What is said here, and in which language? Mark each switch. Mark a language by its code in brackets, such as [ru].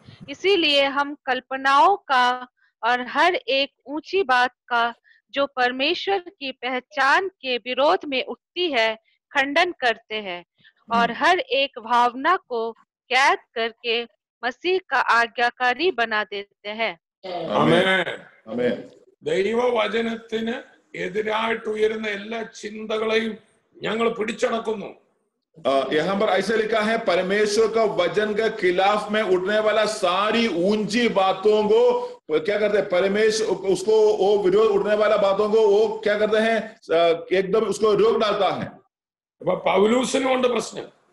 [hi] इसीलिए हम कल्पनाओं का और हर एक ऊंची बात का जो परमेश्वर की पहचान के विरोध में उठती है खंडन करते हैं और हर एक भावना को कैद करके मसीह का आज्ञाकारी बना देते हैं। आमीन। [ml] ദൈവവചനത്തിന് എതിരായിട്ട് ഉയരുന്ന എല്ലാ ചിന്തകളെയും ഞങ്ങൾ പിടിച്ചടക്കുന്നു. [hi] यहाँ पर ऐसे लिखा है, परमेश्वर का वचन के खिलाफ में उठने वाला सारी ऊंची बातों को क्या करते हैं, परमेश्वर उसको वो विरोध उठने वाला बातों को वो क्या करते हैं, एकदम उसको रोक डालता है। [ml] അപ്പൊ പൗലൂസിനുണ്ട് പ്രശ്നം.